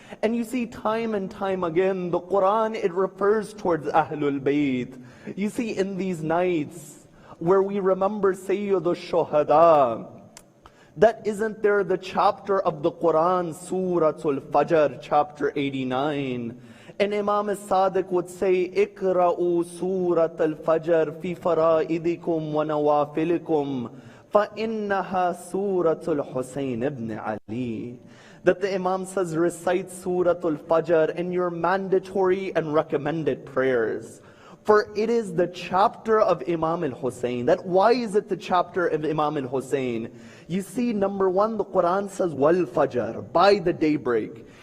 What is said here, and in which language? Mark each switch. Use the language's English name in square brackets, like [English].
[English] And you see, time and time again, the Quran, it refers towards Ahlul Bayt. You see, in these nights where we remember Sayyidul Shuhada, that isn't there the chapter of the Quran, Suratul Fajr, chapter 89. [Arabic] And Imam al-Sadiq would say, اقرأوا سورة الفجر في فرائدكم ونوافلكم فإنها سورة الحسين ibn Ali. [English] That the Imam says, recite Suratul Fajr in your mandatory and recommended prayers. For it is the chapter of Imam al-Hussein. That why is it the chapter of Imam al-Hussein? You see, number one, the Quran says, wal fajr, by the daybreak.